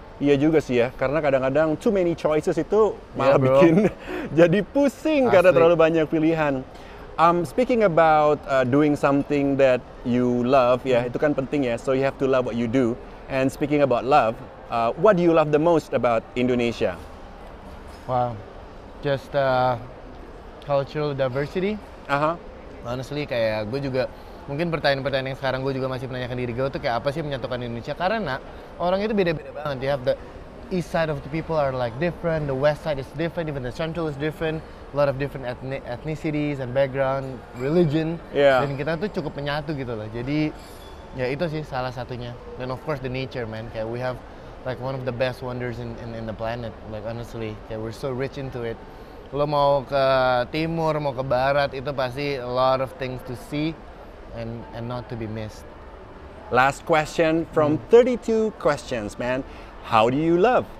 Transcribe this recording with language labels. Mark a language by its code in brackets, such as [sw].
[id] Iya juga sih ya, karena kadang-kadang [en] too many choices [id] itu malah bikin jadi pusing karena terlalu banyak pilihan. [en] Speaking about doing something that you love, [id] ya itu kan penting ya. [en] So you have to love what you do. And speaking about love, what do you love the most about Indonesia? Wow, just cultural diversity. [id] Honestly, kayak gue juga mungkin pertanyaan-pertanyaan yang sekarang gue juga masih menanyakan diri gue tuh kayak apa sih menyatukan Indonesia? Karena orang itu beda-beda banget. [en] You have the east side of the people are like different, the west side is different, even the central is different. A lot of different ethnicities and background, religion, [id] dan kita tuh cukup menyatu gitu loh. Jadi ya itu sih salah satunya. [en] Dan of course the nature, man. Kayak we have like one of the best wonders in the planet. Like honestly, kayak we're so rich into it. [id] Lo mau ke timur, mau ke barat, itu pasti [en] a lot of things to see and not to be missed. Last question from 32 questions, man. How do you love?